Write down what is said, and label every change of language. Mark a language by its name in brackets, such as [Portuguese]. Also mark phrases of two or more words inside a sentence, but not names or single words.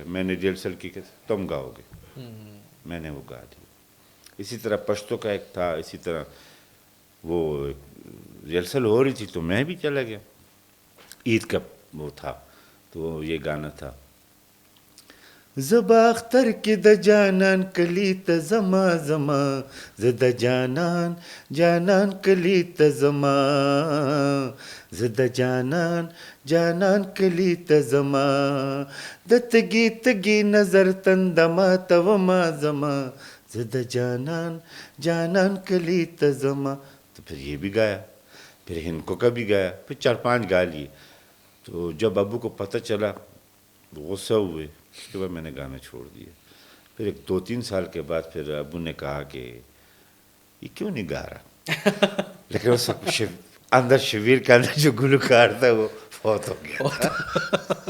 [Urdu] میں نے ریہرسل کی کہ تم گاؤ گے، میں نے وہ گا دی. اسی طرح پشتو کا ایک تھا، اسی طرح وہ ریہرسل ہو رہی تھی تو میں بھی چلا گیا. عید کا وہ تھا تو یہ گانا تھا، [Pashto] زبا اختر کې د جانان کلی ته زما زما زه د جانان جانان کلی ته زما زه د جانان جانان کلی ته زما د تګي تګي نظر تند ماته وما زما زه د جانان جانان کلی ته زما. [Urdu] تو پھر یہ بھی گایا, پھر ہنکو کا بھی گایا, پھر 4-5 گا لیے. تو جب ابو کو پتہ چلا غصہ ہوئے, اس کے بعد میں نے گانا چھوڑ دیا. پھر ایک 2-3 سال کے بعد پھر ابو نے کہا کہ یہ کیوں نہیں گا رہا, لیکن اس اندر شبیر کے اندر جو گلوکار تھا وہ فوت ہو گیا.